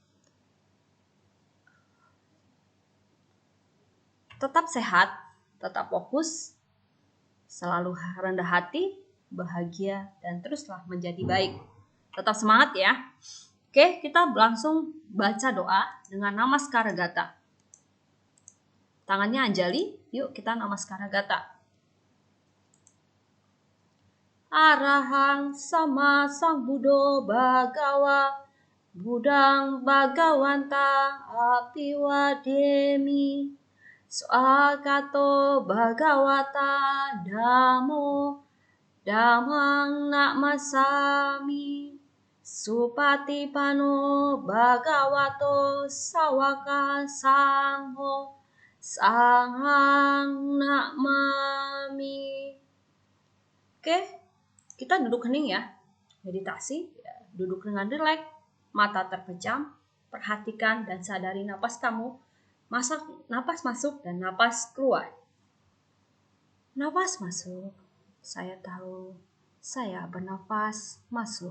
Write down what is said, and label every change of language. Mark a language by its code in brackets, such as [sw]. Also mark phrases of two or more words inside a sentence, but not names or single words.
[id] Tetap sehat, tetap fokus, selalu rendah hati, bahagia, dan teruslah menjadi baik. Tetap semangat ya. Oke, kita langsung baca doa dengan Namaskara Gata. Tangannya Anjali, yuk kita Namaskara Gata. [pi] Arahang sama sang Buddho Bhagawa Budang Bhagawanta Apiwademi Swagato Bhagawata Dhammo Dhammang Namasami Supatipano Bhagavato Sawaka Sangho Sanghang Namami. [id] Oke. Kita duduk hening ya, meditasi, duduk dengan rileks, mata terpejam, perhatikan dan sadari napas kamu, napas masuk dan napas keluar. Napas masuk, saya tahu, saya bernafas masuk.